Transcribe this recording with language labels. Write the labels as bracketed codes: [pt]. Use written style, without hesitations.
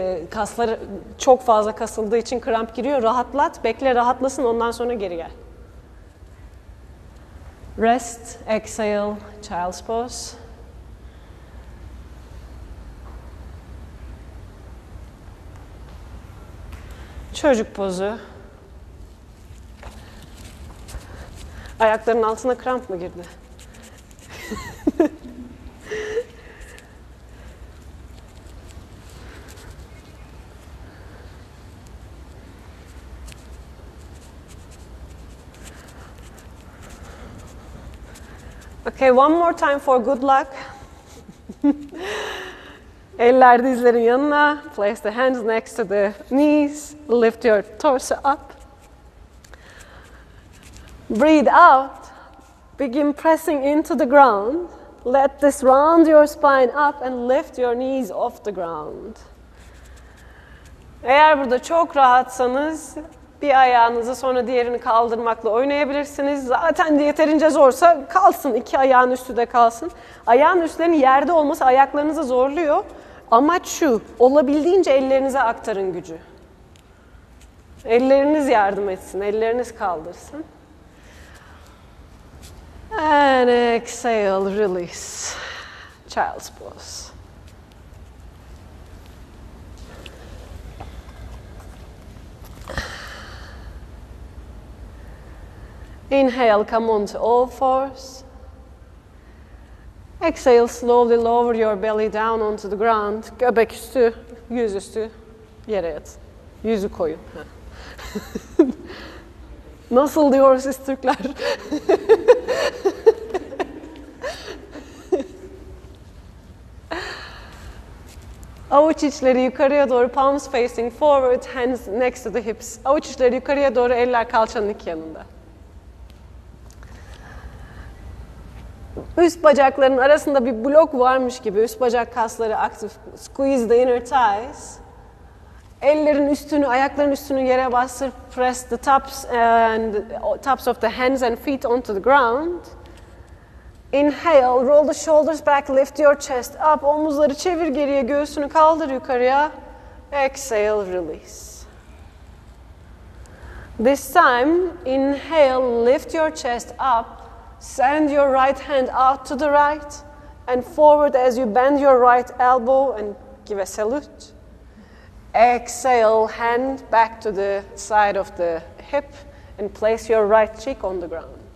[tr] Kasları çok fazla kasıldığı için kramp giriyor. Rahatlat, bekle rahatlasın, ondan sonra geri gel. [en] Rest, exhale, child's pose. [tr] Çocuk pozu. Ayakların altına kramp mı girdi? [en] Okay, one more time for good luck. [tr] Eller dizlerin yanına. [en] Place the hands next to the knees. Lift your torso up. Breathe out. Begin pressing into the ground. Let this round your spine up and lift your knees off the ground. [tr] Eğer burada çok rahatsanız bir ayağınızı sonra diğerini kaldırmakla oynayabilirsiniz. Zaten yeterince zorsa kalsın, iki ayağın üstü de kalsın. Ayağın üstlerinin yerde olması ayaklarınızı zorluyor. Amaç şu, olabildiğince ellerinize aktarın gücü. Elleriniz yardım etsin, elleriniz kaldırsın. [en] And exhale, release. Child's pose. Inhale, come on to all fours. Exhale, slowly lower your belly down onto the ground. [tr] Göbek üstü, yüz üstü yere yat. Yüzü koyun. Nasıl diyor siz Türkler? Avuç içleri yukarıya doğru, [en] palms facing forward, hands next to the hips. [tr] Avuç içleri yukarıya doğru, eller kalçanın iki yanında. Üst bacakların arasında bir blok varmış gibi üst bacak kasları aktif. [en] Squeeze the inner thighs. [tr] Ellerin üstünü, ayakların üstünü yere bastır. [en] Press the tops of the hands and feet onto the ground. Inhale, roll the shoulders back, lift your chest up. [tr] Omuzları çevir geriye, göğsünü kaldır yukarıya. [en] Exhale, release. This time, inhale, lift your chest up. Send your right hand out to the right and forward as you bend your right elbow and give a salute. Exhale, hand back to the side of the hip and place your right cheek on the ground.